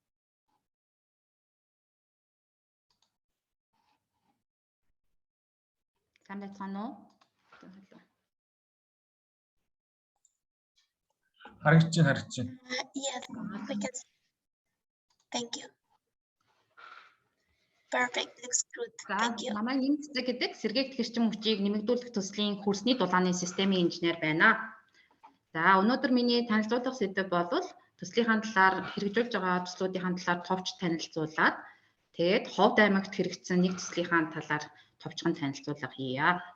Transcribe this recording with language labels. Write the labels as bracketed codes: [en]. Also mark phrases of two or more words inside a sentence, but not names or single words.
[mn] Сайн байцгаана уу? Харагдаж байна. [en] Yes, we can. Thank you. Perfect, looks good. Thank you. [mn] Намайг нэмцэг гэдэг сэргээгдэх эрчим хүчийг нэмэгдүүлэх төслийн хөрсний дулааны системийн инженер байна. За өнөөдөр миний танилцуулах сэдэв бол төслийнхаа талаар хэрэгжүүлж байгаа төслүүдийн талаар товч танилцуулаад тэгээд Ховд аймагт хэрэгжсэн нэг төслийнхаа талаар товчхон танилцуулга хийе.